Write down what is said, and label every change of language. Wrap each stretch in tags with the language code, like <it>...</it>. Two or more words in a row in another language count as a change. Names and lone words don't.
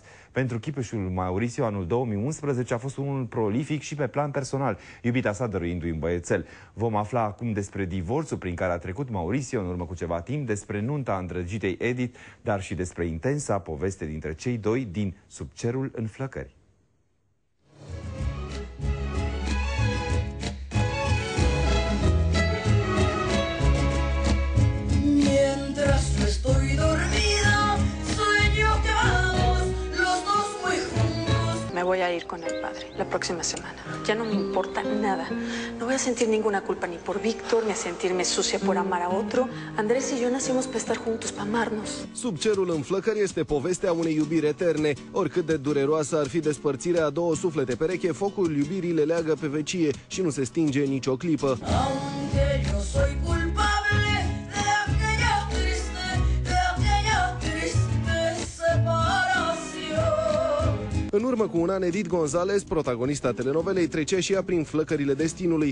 <ro>Pentru chipeșul Mauricio, anul 2011 a fost unul prolific și pe plan personal, iubita sa dăruindu-i un băiețel. Vom afla acum despre divorțul prin care a trecut Mauricio în urmă cu ceva timp, despre nunta îndrăgitei Edith, dar și despre intensa poveste dintre cei doi din Sub cerul în flăcări.</ro> <es>Me voy a ir con el padre la próxima semana. Ya no me importa nada. No voy a sentir ninguna culpa ni por Víctor, ni a sentirme sucia por amar a otro. Andrés y yo nacimos para estar juntos, para amarnos.</es> <ro>Sub cerul în flăcări este povestea unei iubiri eterne. Oricât de dureroasă ar fi despărțirea a două suflete pereche, focul iubirii le leagă pe vecie și nu se stinge nicio clipă. În urmă cu un an, Edith González, protagonista telenovelei, trecea și ea prin flăcările destinului.</ro>